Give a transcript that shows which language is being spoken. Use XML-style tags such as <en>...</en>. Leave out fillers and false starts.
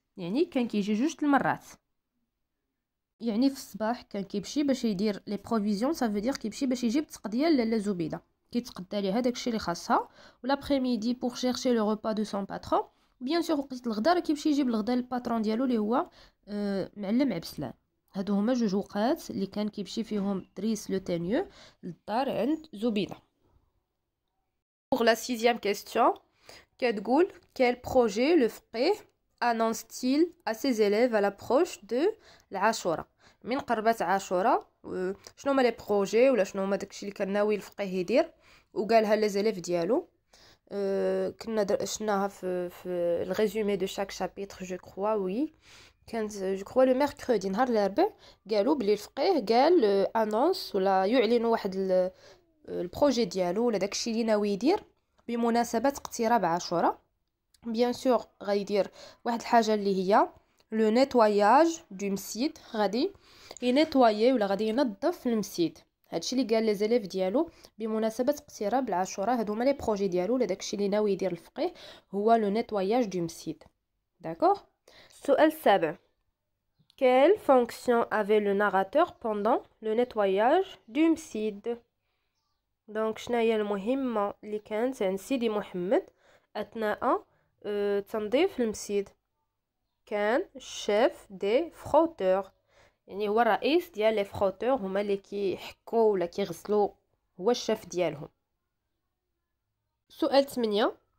<ar>يعني كان كيجي جوج المرات. يعني في الصباح كان كيمشي باش يدير</ar> <fr>لي بروفيزيون سا فودير</fr> <ar>كيمشي باش يجيب تقضيه لاله زبيده كيتقدى ليها داكشي اللي خاصها.</ar> <fr>والابريميدي بور شيرشي لو ريبا دو سون باترون. بيان سور</fr> <ar>وقت الغدا راه كيمشي يجيب الغدا للباترون ديالو اللي هو معلم عبد السلام. هادو هما جوج وقات اللي كان كيمشي فيهم دريس لو تانيو للدار عند زبيده.</ar> <fr>pour la sixième question</fr> <ar>كتقول</ar> <fr>quel projet le فقيه annonce-t-il à ses élèves à l'approche de العاشوره.</fr> <ar>من قربت عاشوره شنو هما</ar> <fr>لي بروجي</fr> <ar>ولا شنو هما داكشي اللي كان ناوي الفقيه يدير وقالها</ar> <fr>لي زيليف</fr> <ar>ديالو. كنا شفناها في</ar> <fr>الريزومي دو شاك شابيتر جو كروا. وي</fr> <ar>كانت</ar> <fr>جو كروا لو ميركودي</fr> <ar>نهار الاربعاء قالوا بلي الفقيه قال انونس ولا يعلن واحد البروجي ديالو ولا داكشي اللي ناوي يدير بمناسبه اقتراب عاشوره.</ar> <fr>بيان سور</fr> <ar>غيدير واحد الحاجه اللي هي</ar> <fr>لو نيتواياج دو مسيد.</fr> <ar>غادي ينيتوايي ولا غادي ينظف المسيد. هادشي اللي قال لي زيليف ديالو بمناسبه اقتراب العاشوره. هادو هما</ar> <fr>لي بروجي</fr> <ar>ديالو ولا داكشي اللي ناوي يدير الفقيه هو</ar> <fr>لو نيتواياج دو مسيد. داكوغ.</fr> <ar>السؤال السابع.</ar> <fr>quelle fonction avait le narrateur pendant le nettoyage du مسيد.</fr> <ar>دونك شناهي المهمه اللي كانت عند سيدي محمد اثناء تنظيف المسيد. كان</ar> <fr>شيف دي فروتور،</fr> <ar>يعني هو الرئيس ديال</ar> <fr>لي فروتور،</fr> <ar>هما اللي كيحكوا ولا كيغسلوا، هو الشيف ديالهم. سؤال 8.</ar>